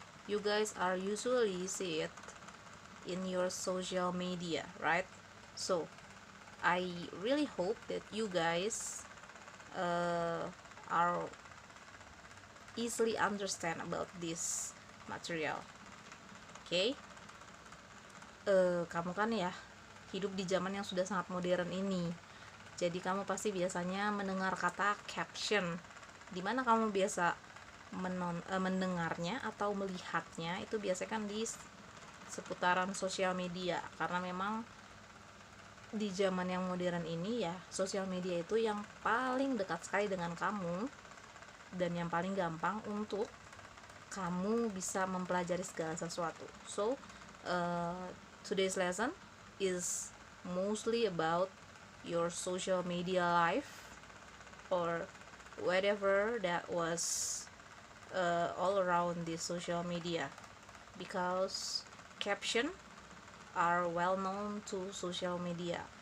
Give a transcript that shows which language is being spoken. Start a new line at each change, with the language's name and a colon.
English: You guys are usually see it in your social media, right? So I really hope that you guys are easily understand about this material. Okay?
Indonesian: Kamu kan ya hidup di zaman yang sudah sangat modern ini, jadi kamu pasti biasanya mendengar kata caption. Dimana kamu biasa mendengarnya atau melihatnya itu biasanya kan di seputaran sosial media, karena memang di zaman yang modern ini ya, sosial media itu yang paling dekat sekali dengan kamu dan yang paling gampang untuk kamu bisa mempelajari segala sesuatu.
English: So today's lesson is mostly about your social media life or whatever that was all around the social media, because caption are well known to social media.